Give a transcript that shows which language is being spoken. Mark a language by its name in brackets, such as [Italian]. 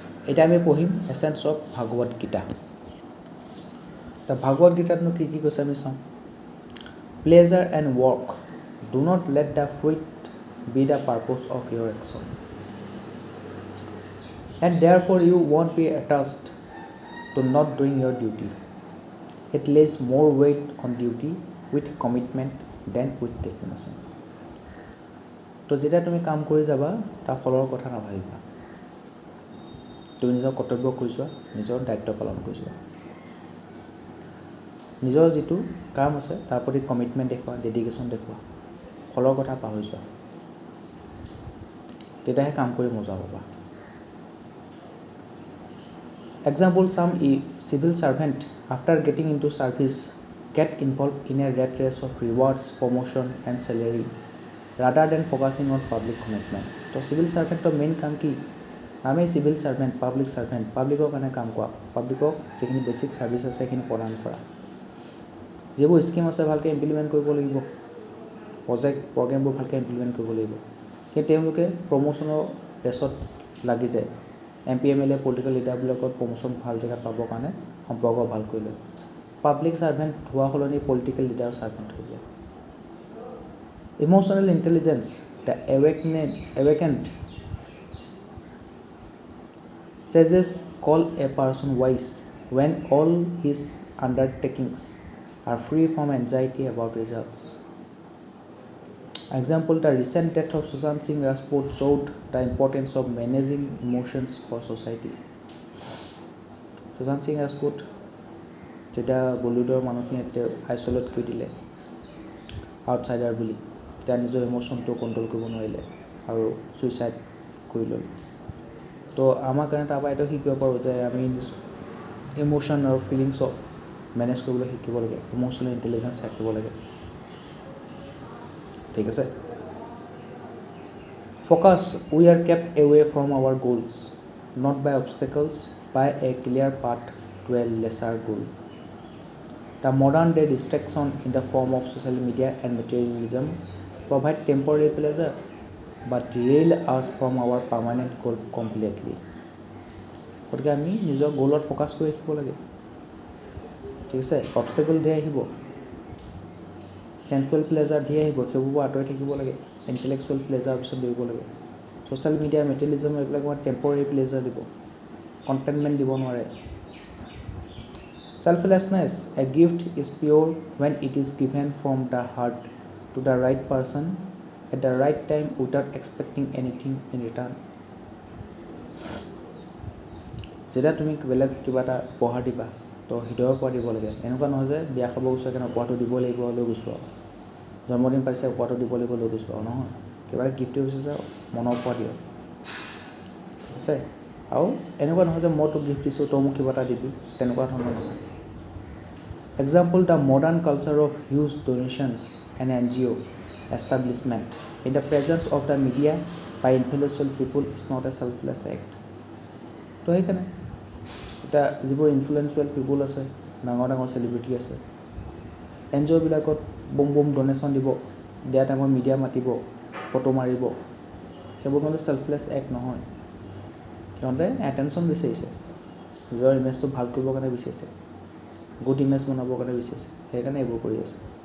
[Assamese] এতিয়া আমি পঢ়িম এছেন্স অফ ভাগৱত গীতা। তো ভাগৱত গীতাতনো কি কি কৈছে আমি চাওঁ। [English] Pleasure and work, do not let the fruit be the purpose of your action, and therefore you won't be attached to not doing your duty. It lays more weight on duty with commitment than with destination. [Assamese] তো যেতিয়া তুমি কাম কৰি যাবা তাৰ ফলৰ কথা নাভাবিবা। তুমি নিজৰ কৰ্তব্য কৰি যোৱা, নিজৰ দায়িত্ব পালন কৰি যোৱা, নিজৰ যিটো কাম আছে তাৰ প্ৰতি কমিটমেণ্ট দেখুওৱা, ডেডিকেশ্যন দেখুওৱা, ফলৰ কথা পাহৰি যোৱা, তেতিয়াহে কাম কৰি মজা পাবা। [English] Example, some civil servant after getting into service get involved in a rat race of rewards, promotion and salary rather than focusing on public commitment. [Hindi] तो civil servant तो main काम की [Assamese] আমি civil servant, public servant, publicৰ কাৰণে কাম কৰা, publicক যিখিনি basic service আছে সেইখিনি প্ৰদান কৰা, যিবোৰ স্কিম আছে ভালকৈ ইমপ্লিমেণ্ট কৰিব লাগিব, প্ৰগ্ৰেমবোৰ ভালকৈ ইমপ্লিমেণ্ট কৰিব লাগিব। সেই তেওঁলোকে প্ৰমোশ্যনৰ ৰেচত লাগি যায়, MPMLA পলিটিকেল লিডাৰবিলাকত প্ৰমোশ্যন ভাল জেগাত পাবৰ কাৰণে সম্পৰ্ক ভাল কৰি লয়। পাব্লিক ছাৰ্ভেণ্ট হোৱা সলনি পলিটিকেল লিডাৰৰ ছাৰ্ভেণ্ট হৈ যায়। [English] Emotional intelligence, the awakened sages call a person wise when all his undertakings are free from anxiety about results. Example, the recent death of Sushant Singh Rajput showed the importance of managing emotions for society. [Assamese] Sushant Singh Rajput যেতিয়া বলিউডৰ মানুহখিনিয়ে তেওঁ isolate কৰি দিলে outsider বুলি, তেতিয়া নিজৰ ইম'চনটো control কৰিব নোৱাৰিলে আৰু ছুইচাইড কৰি ল'লে। তো আমাৰ কাৰণে তাৰপৰা এইটো শিকিব পাৰোঁ যে আমি ইম'চন আৰু ফিলিংছক মেনেজ কৰিবলৈ শিকিব লাগে, ইম'চনেল ইণ্টেলিজেঞ্চ ৰাখিব লাগে। ঠিক আছে। [English] Focus, we are kept away from our goals, not by obstacles, by a clear path to a lesser goal. The modern day distraction in the form of social media and materialism provide temporary pleasure but derail us from our permanent goal completely. [Assamese] গতিকে আমি নিজৰ গ'লত focus কৰি ৰাখিব লাগে। ঠিক আছে, অবষ্টেকল ধেৰ আহিব, চেন্সুৱেল প্লেজাৰ ধেৰ আহিব, সেইবোৰ আঁতৰি থাকিব লাগে, ইণ্টেলেকচুৱেল প্লেজাৰ পিছত দৌৰিব লাগে। ছ'চিয়েল মিডিয়া, মেটেৰিয়েলিজম এইবিলাক আমাৰ টেম্পৰেৰী প্লেজাৰ দিব, কণ্টেইনমেণ্ট দিব নোৱাৰে। [English] Selflessness, a gift is pure when it is given from the heart to the right person at the right time without expecting anything in return. [Assamese] যেতিয়া তুমি বেলেগ কিবা এটা উপহাৰ দিবা তো হৃদয়ৰ পৰা দিব লাগে, এনেকুৱা নহয় যে বিয়া খাব গৈছোঁ কাৰণে উপহাৰটো দিব লাগিব লৈ গৈছোঁ আৰু, জন্মদিন পাতিছে উপহাৰটো দিব লাগিব লৈ গৈছোঁ আৰু, নহয়, কিবা এটা গিফ্ট হৈছে যে মনৰ পৰা দিয়ক। ঠিক আছে, আৰু এনেকুৱা নহয় যে মই তোক গিফ্ট দিছোঁ তই মোক কিবা এটা দিবি, তেনেকুৱা ধৰণৰ নহয়। [English] Example, the modern culture of huge donations and NGO establishment in the presence of the media by influential people is not a selfless act. [Assamese] তো সেইকাৰণে এতিয়া যিবোৰ ইনফ্লুৱেঞ্চুৱেল পিপুল আছে, ডাঙৰ ডাঙৰ চেলিব্ৰিটি আছে, NGOবিলাকত বম ডনেশ্যন দিব, দিয়া টাইমত মিডিয়া মাতিব, ফটো মাৰিব, সেইবোৰ কিন্তু চেল্ফলেছ এক্ট নহয়। সিহঁতে এটেনশ্যন বিচাৰিছে, নিজৰ ইমেজটো ভাল কৰিবৰ কাৰণে বিচাৰিছে, গুড ইমেজ বনাবৰ কাৰণে বিচাৰিছে, সেইকাৰণে এইবোৰ কৰি আছে।